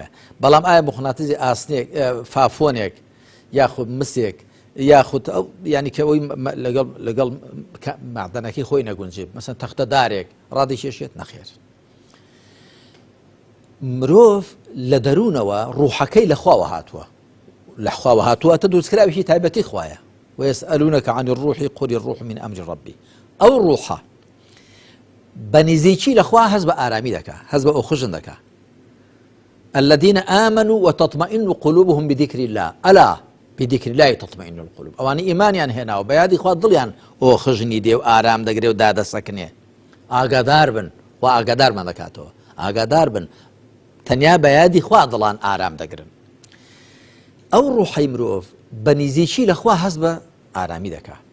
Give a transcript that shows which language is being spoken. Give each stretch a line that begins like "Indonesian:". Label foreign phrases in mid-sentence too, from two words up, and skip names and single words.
Central Kurdish: بەڵام ئایا موغناتیزی ئاسنێک فافۆنێک یاخود مسێک یاخود ئەو ینی کە ئەوی لەگەڵ مادەنەکەی خۆی نەگونجێ مەسەن تەختەدارێک ڕادەکێشێت؟ نەخێر. مرۆڤ لە دەروونەوە ڕوحەکەی لە خواوە هاتووە، لە خواوە هاتووە تە دروستکراوێکی تایبەتی خوایە.
Arabic: ويسألونك عن الروح قل الروح من أمر ربي.
Central Kurdish: ئەو ڕوحە بە نزیکی لە خوا هەست بە ئارامی دەکا، هەست بە ئۆخژن دەکا.
Arabic: الذين آمنوا وتطمئن قلوبهم بذكر الله ألا بذكر الله تطمئن القلوب.
Central Kurdish: ئەوانە ئیمانیان هێناوە بە یادی خوا دڵیان ئۆخژنی دێ و ئارام دەگرێ و دادەسەکنێ. ئاگادار بن و ئاگادارمان دەکاتەوە، ئاگادار بن تەنیا بە یادی خوا دڵان ئارام دەگرن. ئەو ڕوحەی مرۆڤ بە نزیکی لە خوا هەست بە ئارامی دەکا.